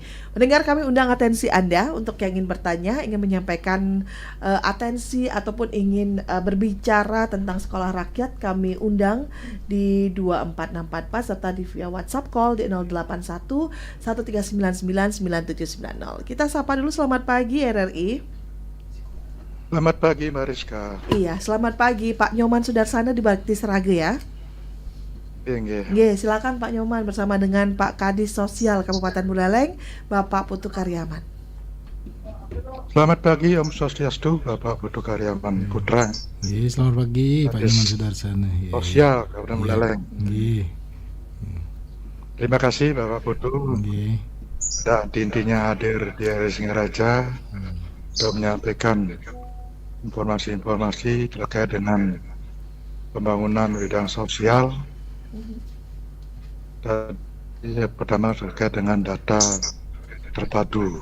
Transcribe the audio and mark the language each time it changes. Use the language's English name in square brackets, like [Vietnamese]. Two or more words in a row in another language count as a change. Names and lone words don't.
[Indonesian] Mendengar kami undang atensi Anda untuk yang ingin bertanya, ingin menyampaikan atensi ataupun ingin berbicara tentang Sekolah Rakyat, kami undang di 24644 serta di via WhatsApp call di 081 1399 9790. Kita sapa dulu. Selamat pagi RRI. Selamat pagi Mariska. Iya, selamat pagi Pak Nyoman Sudarsana di Bakti Srage ya. Iya. Silakan Pak Nyoman bersama dengan Pak Kadis Sosial Kabupaten Buleleng, Bapak Putu Karyaman. Selamat pagi Om Swastiastu, Bapak Putu Karyaman Putra. Iya, selamat pagi Pak Kadis Nyoman Sudarsana. Sosial Kabupaten Buleleng. Iya. Terima kasih Bapak Putu. Iya. Hmm. Dan intinya hadir di RRI Singaraja untuk menyampaikan informasi-informasi terkait dengan pembangunan bidang sosial. Dan yang pertama terkait dengan data terpadu.